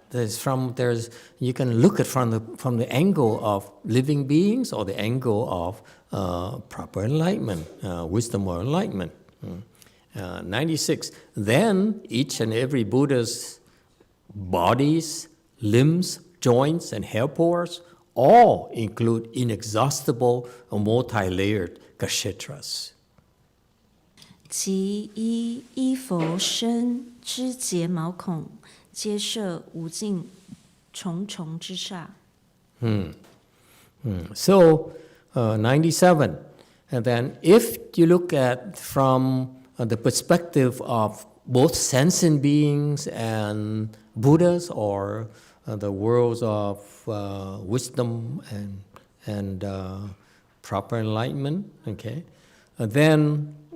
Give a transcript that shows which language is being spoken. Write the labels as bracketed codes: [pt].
[en] You can look at from the angle of living beings or the angle of proper enlightenment, wisdom or enlightenment. 96. Then each and every Buddha's bodies, limbs, joints, and hair pores all include inexhaustible or multi-layered kshetras. [zh] 即依佛身之睫毛孔，皆摄无尽重重之刹。 [en] So 97, and then if you look at from the perspective of both sentient beings and Buddhas, or the worlds of wisdom and proper enlightenment, okay, then